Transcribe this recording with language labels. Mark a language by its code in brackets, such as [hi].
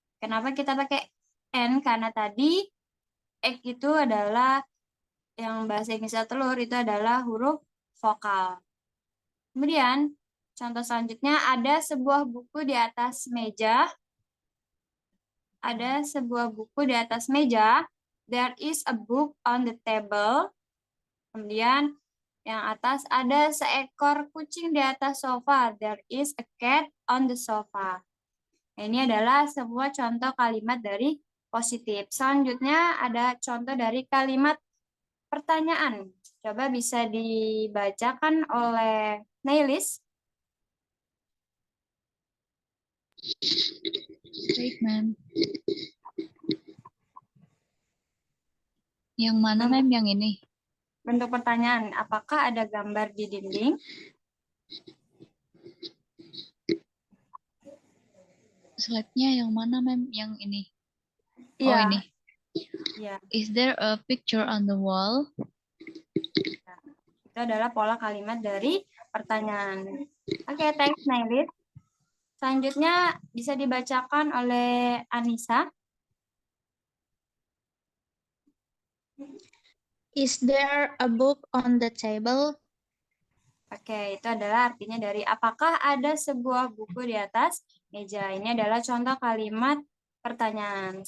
[id] Kenapa kita pakai n? Karena tadi egg itu adalah, yang bahasa Inggrisnya telur, itu adalah huruf vokal. Kemudian Contoh selanjutnya, ada sebuah buku di atas meja. Ada sebuah buku di atas meja. [en] There is a book on the table. [id] Kemudian yang atas ada seekor kucing di atas sofa. [en] There is a cat on the sofa. [id] Ini adalah sebuah contoh kalimat dari positif. Selanjutnya ada contoh dari kalimat pertanyaan. Coba bisa dibacakan oleh Nailis. Baik, Ma'am. Yang mana, Ma'am? Yang ini? Bentuk pertanyaan, apakah ada gambar di dinding? Slide-nya yang mana, Ma'am? Yang ini? Oh, Iya. ini. Iya. [en] Is there a picture on the wall? [id] Itu adalah pola kalimat dari pertanyaan. Oke, thanks Nailit. Selanjutnya bisa dibacakan oleh Anissa. [en] Is there a book on the table? [id] Oke, itu adalah artinya dari apakah ada sebuah buku di atas meja. Ini adalah contoh kalimat pertanyaan.